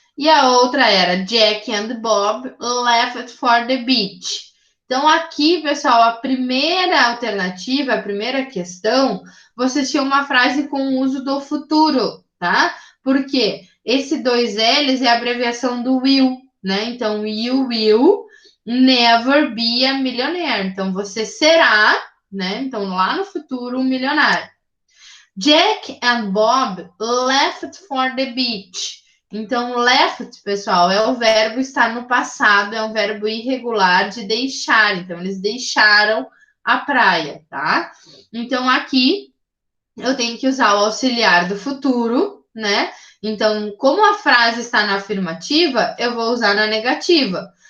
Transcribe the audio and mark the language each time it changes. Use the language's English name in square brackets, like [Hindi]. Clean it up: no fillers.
[Portuguese] E a outra era [English] Jack and Bob left for the beach. [Portuguese] Então, aqui, pessoal, a primeira alternativa, a primeira questão, vocês tinham uma frase com o uso do futuro, tá? Porque esse dois L's é a abreviação do will, né? Então, [English] you will never be a millionaire. [Portuguese] Então, você será, né? Então, lá no futuro, um milionário. [English] Jack and Bob left for the beach. [Portuguese] Então, left, pessoal, é o verbo estar no passado, é um verbo irregular de deixar. Então, eles deixaram a praia, tá? Então, aqui eu tenho que usar o auxiliar do futuro, né? Então, como a frase está na afirmativa, eu vou usar na negativa.